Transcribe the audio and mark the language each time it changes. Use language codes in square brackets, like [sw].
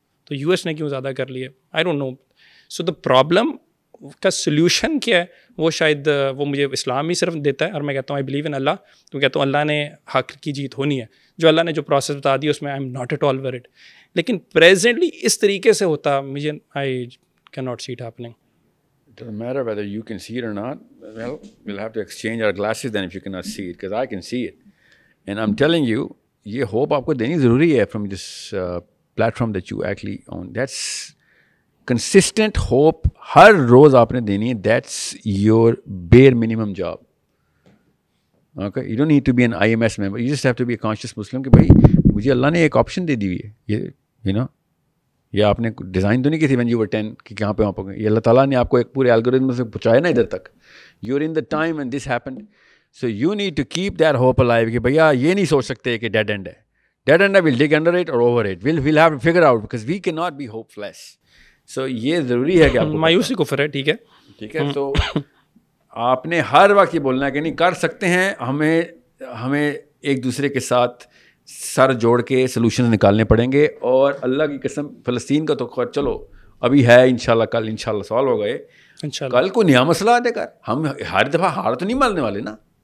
[ur] تو US نے کیوں زیادہ کر لیے, [en] I don't know. [ur] So the problem کا سلیوشن کیا ہے, وہ شاید وہ مجھے اسلام ہی صرف دیتا ہے, اور میں کہتا ہوں [en] I believe in اللہ. [ur] تو کہتا ہوں اللہ نے حق کی جیت ہونی ہے, جو اللہ نے جو پروسیس بتا دی اس میں [en] I am not at all word. [ur] لیکن پریزنٹلی اس طریقے سے ہوتا مجھے [en] I can not see it happening. It doesn't matter whether you can see it or not. Well, we'll have to exchange our glasses then if you cannot see it, because I can see it. And I'm telling you, [ur] یہ hope آپ کو دینی ضروری ہے [en] from this platform that you actually own. That's consistent hope. [ur] ہر روز آپ نے دینی ہے. [en] That's your bare minimum job. Okay? You don't need to be an IMS member. You just have to be a conscious Muslim [ur] کہ بھائی مجھے اللہ نے ایک option دے دی ہوئی ہے. یہ [en] you know, [ur] یہ آپ نے ڈیزائن تو نہیں کی تھی [en] when you were 10 [ur] کہ کہاں پہ وہاں پہ گئے. یہ اللہ تعالیٰ نے آپ کو ایک پورے الگورتھم سے پہنچایا نا ادھر تک. [en] You were in the time when this happened. So you need to keep that hope alive [ur] کہ بھیا یہ نہیں سوچ سکتے کہ ڈیڈ اینڈ ہے. ڈیڈ اینڈ ہے, [en] we'll dig under it or over it. We'll have to figure out because we cannot be hopeless. [ur] So یہ ضروری ہے کہ آپ کو مایوسی کفر ہے. ٹھیک ہے, ٹھیک ہے. تو آپ نے ہر وقت یہ بولنا ہے کہ نہیں کر سکتے ہیں, ہمیں ایک دوسرے کے ساتھ سر جوڑ کے سلوشنز نکالنے پڑیں گے. اور اللہ کی قسم فلسطین کا تو چلو ابھی ہے, انشاءاللہ کل انشاءاللہ سوال ہو گئے, کل کو نیا مسئلہ دے کر ہم ہر دفعہ ہار تو نہیں ماننے والے نا.